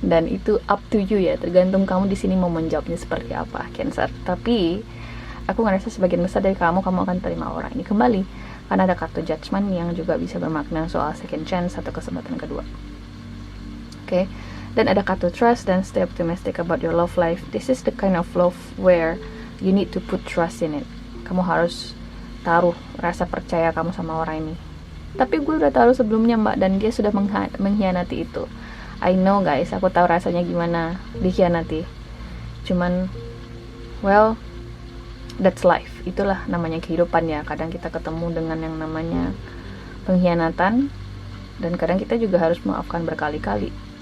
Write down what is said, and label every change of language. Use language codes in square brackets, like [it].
[id] Dan itu up to you ya, tergantung kamu di sini mau menjawabnya seperti apa, Cancer. Tapi aku ngerasa sebagian besar dari kamu akan terima orang ini kembali, karena ada kartu Judgment yang juga bisa bermakna soal [en] second chance [id] atau kesempatan kedua. Oke. Dan ada kartu Trust dan [en] Stay optimistic about your love life. This is the kind of love where you need to put trust in it. [id] Kamu harus taruh rasa percaya kamu sama orang ini. Tapi gue udah taruh sebelumnya mbak, dan dia sudah mengkhianati itu. [en] I know guys, [id] aku tahu rasanya gimana dikhianati. Cuman, [en] well, that's life. [id] Itulah namanya kehidupan ya. Kadang kita ketemu dengan yang namanya pengkhianatan, dan kadang kita juga harus memaafkan berkali-kali.